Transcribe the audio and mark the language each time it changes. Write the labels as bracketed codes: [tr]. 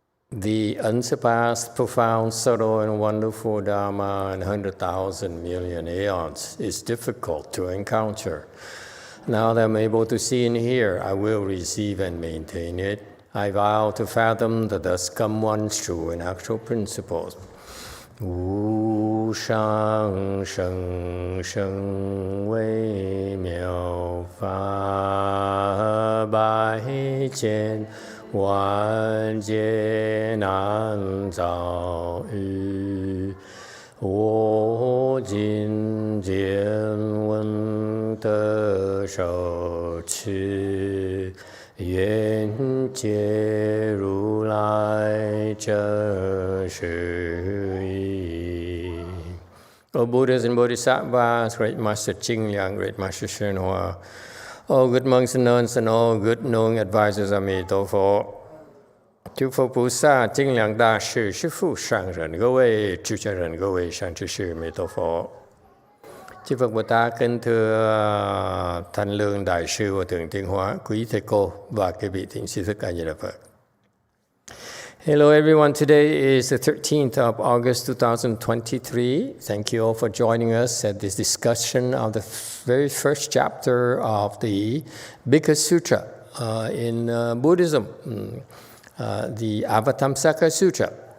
[en] The unsurpassed, profound, subtle, and wonderful Dharma in 100,000 million aeons is difficult to encounter. Now that I'm able to see and hear, I will receive and maintain it. I vow to fathom the thus come one's true and actual principles. Wu shang sheng sheng wei miao fa bai jian [zh] 万劫难遭遇，我今见闻得受持，愿解如来真实义。 [en] O Buddhas and Bodhisattvas, Great Master Ching Liang, Great Master YongHua, all good monks and nuns and all good knowing advisors of Emitofuo, [zh] 诸佛菩萨、精良大士、师父上人、各位主持人、各位善知识 [en] Emitofuo. [vi] Chư Phật Bồ Tát kính thưa Thanh Lương Đại sư Hòa thượng Tiến Hóa, quý thầy cô và các vị thiện sư thức A Di Đà Phật. [en] Hello everyone, today is the 13th of August 2023. Thank you all for joining us at this discussion of the very first chapter of the biggest sutra in Buddhism, the Avatamsaka Sutra.